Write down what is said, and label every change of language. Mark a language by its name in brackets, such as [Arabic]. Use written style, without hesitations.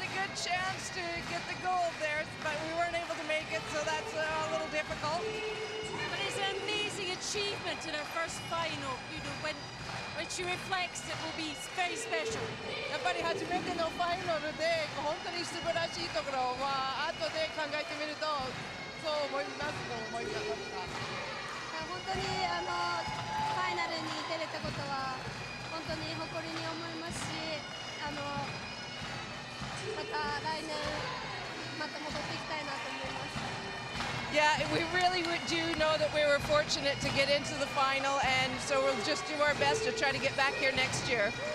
[English] Chance to get the gold there, but we weren't able to make it, so that's a little difficult. But it's an amazing achievement in our first final. You know, when she reflects, it will be very special. [Japanese] やっぱり初めてのファイナルで本当に素晴らしいところは後で考えてみるとそう思いますと思いました。本当にファイナルに出れたことは本当に誇りに思いますし、また来年また戻っていきたいなと思います。 [English] Yeah, we really do know that we were fortunate to get into the final, and so we'll just do our best to try to get back here next year.